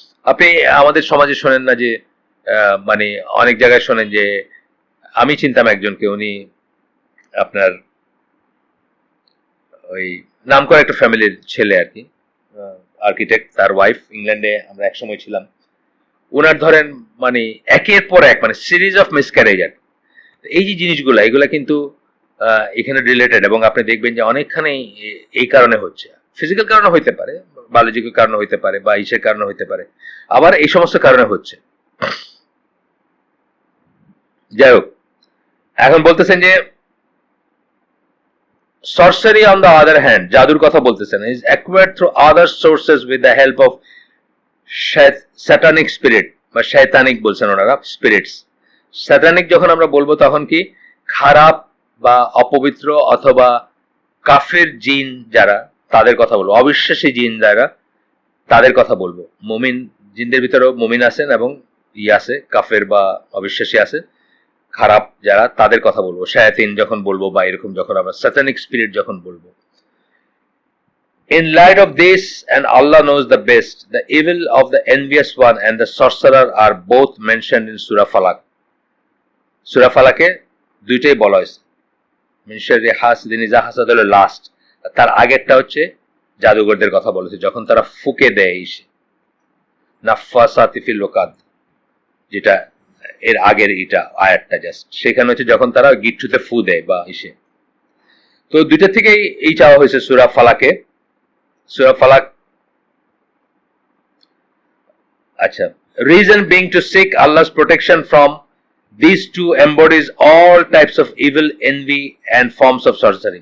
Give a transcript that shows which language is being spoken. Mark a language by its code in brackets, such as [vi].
[bn] আপনি আমাদের সমাজে শোনেন না যে মানে অনেক জায়গায় শোনেন যে, আমি চিনতাম একজনকে, উনি আপনার ওই নাম করা একটা ফ্যামিলির ছেলে আর কি, আর্কিটেক্ট, তার ওয়াইফ ইংল্যান্ডে, আমরা একসময় ছিলাম, ওনার ধরেন মানে একের পর এক মানে [en] series of miscarriage [bn] আর। এই যে জিনিসগুলা, এগুলা কিন্তু এখানে রিলেটেড, এবং আপনি দেখবেন যে অনেকখানি এই কারণে হচ্ছে। ফিজিক্যাল কারণে হইতে পারে, বায়োলজিক্যাল কারণে হইতে পারে, বা ইসের কারণে হইতে পারে, আবার এই সমস্ত কারণে হচ্ছে। যাই হোক, এখন বলতেছেন যে [en] sorcery on the other hand, [bn] জাদুর কথা বলতেছেন, [en] is acquired through other sources with the help of satanic spirit, [bn] বা শয়তানিক বলছেন ওনারা, [en] Spirits. [bn] স্যাটানিক যখন আমরা বলবো তখন কি, খারাপ বা অপবিত্র অথবা কাফের জিন যারা, তাদের কথা বলবো, অবিশ্বাসী জিন যারা, তাদের কথা বলবো। মুমিন জিনদের ভিতরেও মুমিন আছেন, এবং আছে কাফের বা অবিশ্বাসী আছে, খারাপ যারা, তাদের কথা বলবো। শায়াতিন যখন বলবো, বা এরকম যখন আমরা স্যাটানিক স্পিরিট যখন বলবো। [en] In light of this, and Allah knows the best, the evil of the envious one and the sorcerer are both mentioned in Surah Falaq. [bn] Surah Falaq-এ দুইটাই বলা হয়েছে। [ar] মিন শাররি হাসিদিন ইযা হাসাদ [bn] হলো লাস্ট, তার আগেরটা হচ্ছে জাদুঘরদের কথা বলেছে, যখন তারা ফুকে দেয় ইসে, [ar] নাফাসাতি ফিল উকাদ, [bn] যেটা এর আগের এটা আয়াতটা জাস্ট, সেখানে হচ্ছে যখন তারা গিট্টুতে ফু দেয় বা ইসে। তো দুইটা থেকেই এই চাওয়া হয়েছে সূরা ফালাকে। সূরা ফালাক, আচ্ছা, [en] reason being to seek Allah's protection from these two embodies all types of evil, envy and forms of sorcery.